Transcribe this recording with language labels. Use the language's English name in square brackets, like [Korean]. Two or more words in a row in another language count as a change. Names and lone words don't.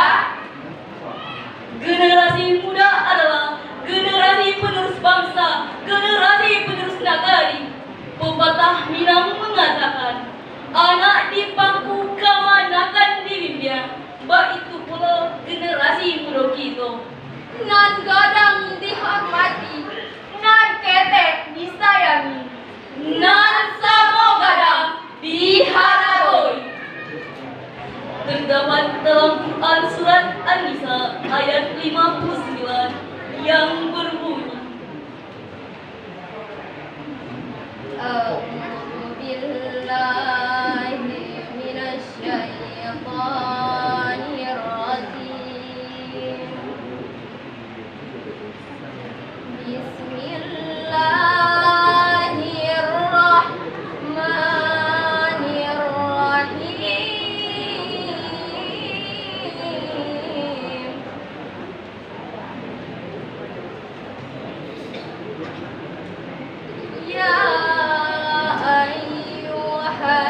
[Indonesian] Generasi muda adalah generasi penerus bangsa, generasi penerus negari. Pepatah Minang mengatakan, [Minangkabau] anak di pangku kamanakan dirinya, [Indonesian] baik itu pula generasi muda kita. [Minangkabau] Nan gadang dihormati, nan ketek disayangi, Nan samo gadang diharapoi. [Indonesian] Terdapat dalam Quran surat An-Nisa ayat 59 yang berbunyi, [Arabic] أعوذ بالله من الشيطان الرجيم. بسم الله الرحمن الرحيم. يا أيها